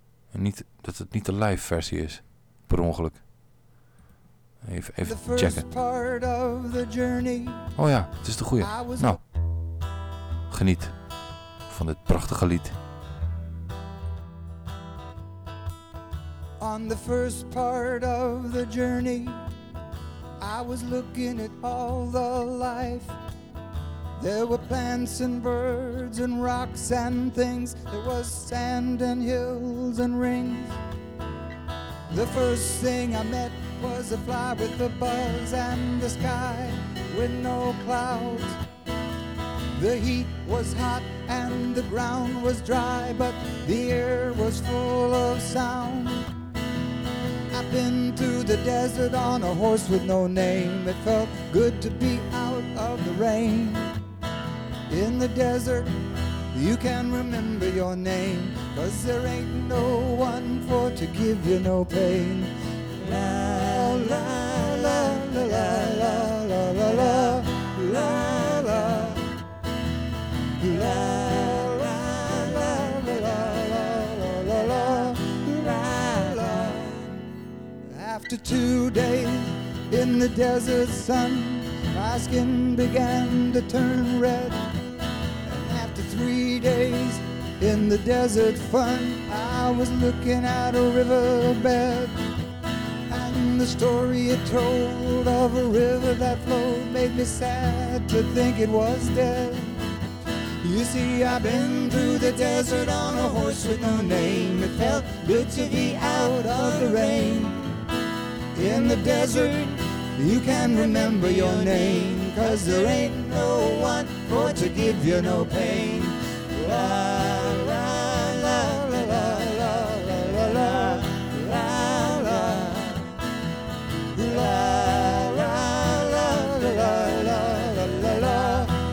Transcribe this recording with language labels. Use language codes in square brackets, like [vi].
[nl] En niet, dat het niet de live versie is. Per ongeluk. Even checken. [en] Part of the journey, [nl] oh ja, het is de goeie. Nou, geniet van dit prachtige lied. [en] On the first part of the journey, I was looking at all the life. There were plants and birds and rocks and things. There was sand and hills and rings. The first thing I met was a fly with a buzz and the sky with no clouds. The heat was hot and the ground was dry, but the air was full of sound. I've been through the desert on a horse with no name. It felt good to be out of the rain. In the desert, you can remember your name, 'cause there ain't no one for to give you no pain. La la la la la la la la la la la la. After 2 days in the desert sun, my skin began to turn red. And after 3 days in the desert fun, I was looking at a riverbed. And the story it told of a river that flowed made me sad to think it was dead. You see, I've been through the desert on a horse with no name. It felt good to be out of the rain. In the desert, you can remember your name, 'cause there ain't no one for to give you no pain. La la la la la la la la la la la la la la la la la la la la la la.